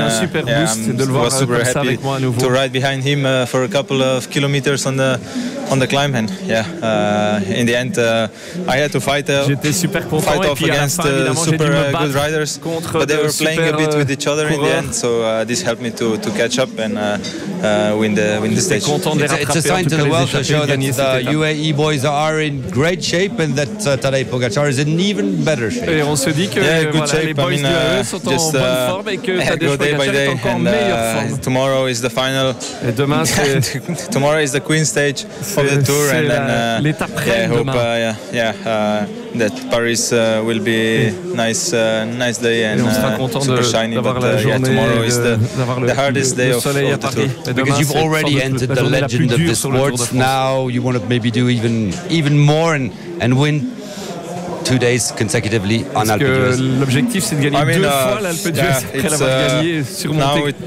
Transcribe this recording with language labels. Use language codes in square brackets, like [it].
[en] I was super happy to ride behind him for a couple of kilometers on the climb, and in the end I had to fight off against super good riders, but they were playing a bit with each other in the end, so this helped me to catch up and win the stage. It's a sign to the world to show that the UAE boys are in great shape and that Tadej Pogacar is in even better shape. [fr] Et on se dit que [en] good shape. [fr] Les boys de UAE sont just, en bonne forme et que Tadej Pogacar est encore en meilleure forme. [en] Tomorrow is the final. [fr] Et demain c'est [en] tomorrow is the queen stage. Of the tour, [fr] c'est [en] and then [fr] l'étape reine demain. [en] That Paris will be nice day and super shiny. But tomorrow is the hardest day of the tour. Because you've already entered the legend of the sport. Now you want to maybe do even more and win 2 days consecutively on Alpe d'Huez. [fr] L'objectif c'est de gagner deux fois l'Alpe d'Huez après l'avoir gagné sur Monte.